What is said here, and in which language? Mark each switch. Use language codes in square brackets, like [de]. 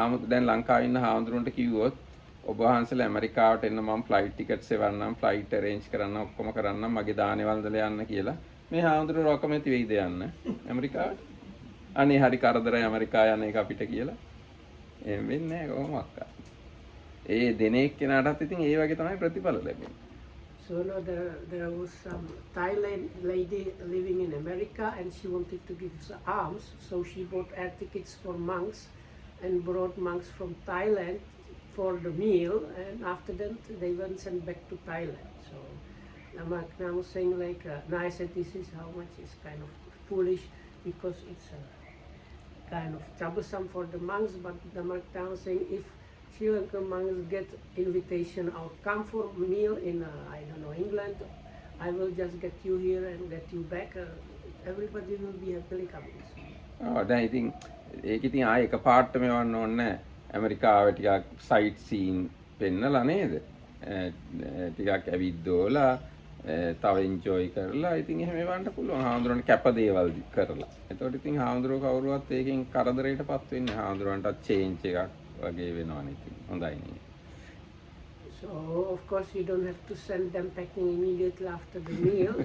[si] දැන් ලංකාවේ ඉන්න හාමුදුරුවන්ට කිව්වොත් ඔබ වහන්සේලා ඇමරිකාවට එන්න මම ෆ්ලයිට් ටිකට්ස් එවන්නම්, ෆ්ලයිට් අරේන්ජ් කරන්න, ඔක්කොම කරන්නම්, මගේ දානේ වන්දලා යන්න කියලා. මේ හාමුදුරුවෝ අකමැති වෙයිද යන්න ඇමරිකාවට? අනේ හරි කරදරයි ඇමරිකා යන එක අපිට කියලා. එහෙම වෙන්නේ නැහැ කොහොමවත්. ඒ දෙන එක්කෙනාටත් ඉතින් ඒ වගේ තමයි ප්‍රතිඵල ලැබෙන්නේ. [en] So no, there was some Thailand lady living in America and she wanted to give alms, so she bought air tickets for monks and brought monks from Thailand for the meal, and after that they went sent back to Thailand. So I was saying like, now I said this is how much is kind of foolish because it's kind of troublesome for the monks, but the Mark was saying if Sri Lankan monks get invitation or come for meal in I don't know England, I will just get you here and get you back. Everybody will be happily coming. [si] දැන් ඉතින් ඒක ඉතින් ආයේ එකපාරටම යවන්න ඕනේ නැහැ. ඇමරිකාවේ ටිකක් සයිට් සීන් පෙන්නලා නේද? ටිකක් ඇවිද්දෝලා තව එන්ජොයි කරලා ඉතින් එහෙම එවන්න පුළුවන්. හාමුදුරන්ට කැප දේවල් කරලා. එතකොට ඉතින් හාමුදුරුවෝ කවුරුවත් ඒකෙන් කරදරයටපත් වෙන්නේ නැහැ. හාමුදුරන්ටත් චේන්ජ් එකක් වගේ වෙනවනේ ඉතින්. හොඳයි නේ. [en] So of course you don't have to send them packing immediately after the meal.